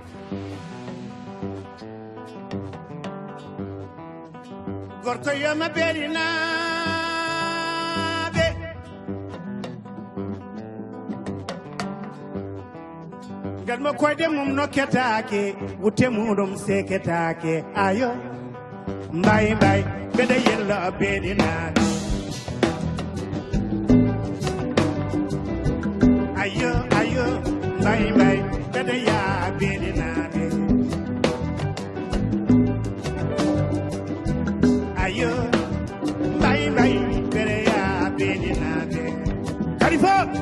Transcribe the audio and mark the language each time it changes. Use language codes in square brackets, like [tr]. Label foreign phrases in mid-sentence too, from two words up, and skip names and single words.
[ff] Gorko yama berina be gal mo koyde mum no ketake wutte mudum seketake ayo [en] bye bye [ff] bede yella berina ayo ayo [en] bye bye [ff] bede ya berina ayo [en] bye bye [ff] bede ya berina Khalifa